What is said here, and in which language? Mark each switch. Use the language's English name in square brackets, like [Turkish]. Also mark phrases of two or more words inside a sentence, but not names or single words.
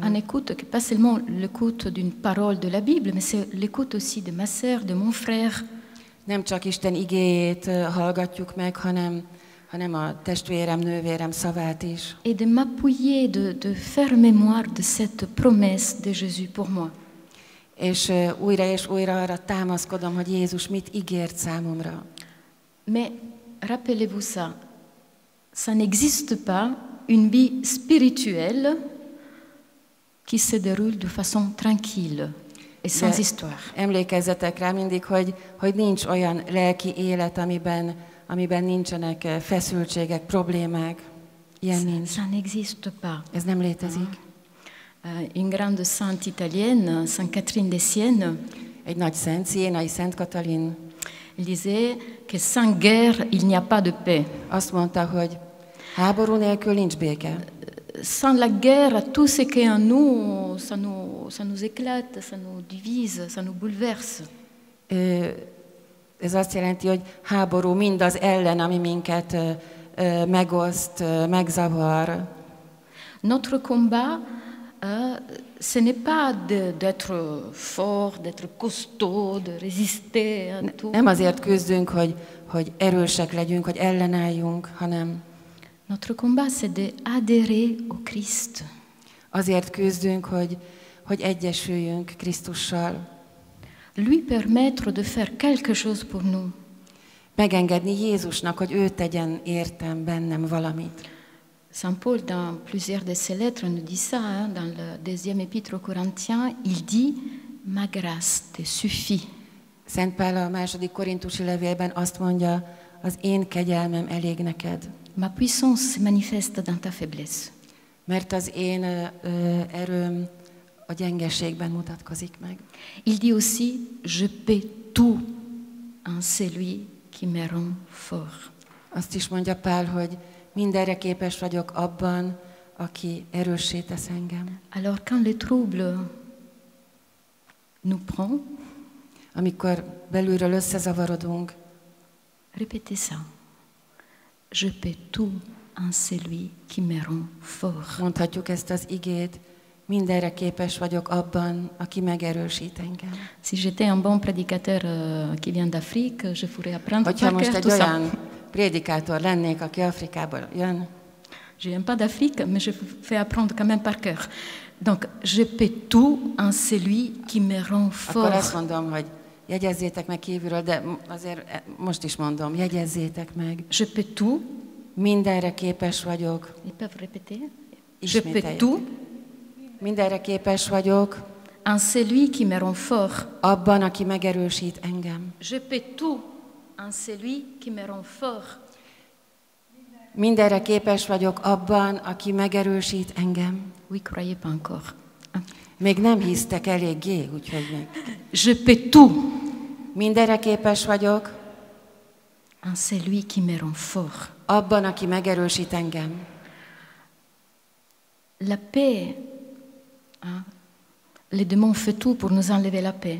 [French] Un écoute, pas seulement l'écoute d'une parole de la Bible, mais c'est l'écoute aussi de ma sœur, de mon frère. [Hungarian] Nem csak Isten igéjét hallgatjuk meg, hanem a testvérem, nővérem szavát is. [French] Et de m'appuyer, de faire mémoire de cette promesse de Jésus pour moi. [Hungarian] És újra arra támaszkodom, hogy Jézus mit ígért számomra. [French] Mais rappelez-vous ça, ça n'existe pas une vie spirituelle qui se déroule de façon tranquille et sans histoire. [Hungarian] Emlékezzetek rá mindig, hogy nincs olyan lelki élet, amiben nincsenek feszültségek, problémák. Ilyen nincs. [French] Ça n'existe pas. [Hungarian] Ez nem létezik. [French] Une grande sainte italienne, Sainte Catherine de Sienne, [Hungarian] Egy nagy szent, Sienai Szent Katalin [French] elle disait que sans guerre, il n'y a pas de paix. [Hungarian] azt mondta, hogy háború nélkül nincs béke. [French] Sans la guerre, tout ce qui est en nous, ça nous éclate, ça nous divise, ça nous bouleverse. [Hungarian] Ez azt jelenti, hogy háború mindaz ellen, ami minket megoszt, megzavar. [French] Notre combat, ce n'est pas d'être fort, d'être costaud, de résister à tout. [Hungarian] Nem azért küzdünk, hogy erősek legyünk, hogy ellenálljunk, hanem [French] Notre combat, c'est d'adhérer au Christ. [Hungarian] azért küzdünk, hogy egyesüljünk Krisztussal. [French] Lui permettre de faire quelque chose pour nous. [Hungarian] Megengedni Jézusnak, hogy ő tegyen értem bennem valamit. [French] Saint Paul, dans plusieurs de ses lettres, nous dit ça, hein, dans le deuxième épître aux Corinthiens, il dit « Ma grâce te suffit ». [Hungarian] Szent Pál a második korintusi levélben azt mondja, az én kegyelmem elég neked. [French] Ma puissance se manifeste dans ta faiblesse. [Hungarian] Mert az én erőm a gyengeségben mutatkozik meg. [French] Il dit aussi « Je peux tout en celui qui me rend fort ». [Hungarian] Azt is mondja Pál, hogy mindenre képes vagyok abban, aki erőssé tesz engem. [French] Alors quand le trouble nous prend, [Hungarian] amikor belülről összezavarodunk, [French] répétez ça. Je peux tout en celui qui me rend fort. [Hungarian] Mondhatjuk ezt az igét, mindenre képes vagyok abban, aki megerősít engem. [French] Si j'étais un bon prédicateur qui vient d'Afrique, je pourrais apprendre [Hungarian] Hogyha [French] par [Hungarian] most [French] cœur [Hungarian] egy [French] tout ça. [Hungarian] olyan prédikátor lennék, aki Afrikából jön, [French] Je viens pas d'Afrique, mais je fais apprendre quand même par cœur. Donc, je peux tout en celui qui me rend [Hungarian] akkor azt [French] fort. [Hungarian] mondom, hogy jegyezzétek meg kívülről, de azért most is mondom, jegyezzétek meg. [French] Je peux tout. [Hungarian] Mindenre képes vagyok. [French] Ils peuvent répéter. Je peux [Hungarian] Ismételjük. [French] tout [Hungarian] Mindenre képes vagyok [French] en celui qui me rend fort. [Hungarian] abban, aki megerősít engem. [French] Je peux tout en celui qui me rend fort. [Hungarian] Mindenre képes vagyok abban, aki megerősít engem. [French] Oui, croyez pas encore. [Hungarian] Még nem hisztek eléggé, úgyhogy még. [French] Je peux tout [Hungarian] Mindenre képes vagyok [French] en celui qui me rend fort. [Hungarian] abban, aki megerősít engem. [French] La paix, hein, les démons font tout pour nous enlever la paix.